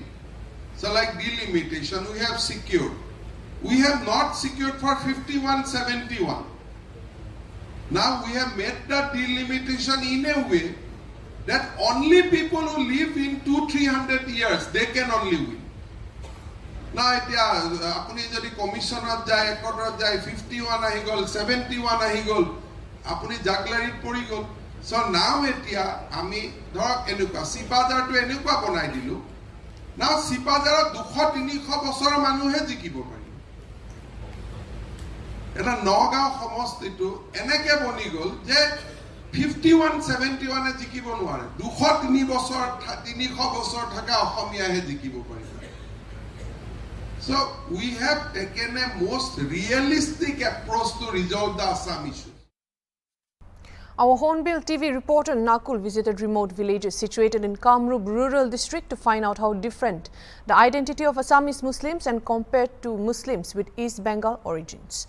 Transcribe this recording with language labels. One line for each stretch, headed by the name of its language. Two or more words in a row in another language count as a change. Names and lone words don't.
English: So like delimitation, we have secured. We have not secured for 51, 71. Now we have made the delimitation in a way that only people who live in 200-300 years, they can only win. Now,
Assamese: আপুনি যদি commissioner যায়, একৰ যায়, 51 আহি গ'ল, 71 আহি গ'ল, আপুনি জগলাৰিত পৰি গ'ল.
English: So now
Assamese: এতিয়া আমি ধৰক এনেকুৱা Sipazar টো এনেকুৱা বনাই দিলোঁ. Now Sipazar 200-300 বছৰ মানুহে জিকিব পাৰি। এটা নগাঁও সমষ্টিটো এনেকে বনি গল যে 51-71 জিকিব নোৱাৰে। 203 বছৰ 300 বছৰ থকা অসমীয়াহে জিকিব পাৰিব।
English: So we have taken a most realistic approach to resolve the Assam issue. Our Hornbill TV reporter Nakul visited remote villages situated in Kamrup rural district to find out how different the identity of Assamese Muslims and compared to Muslims with East Bengal origins.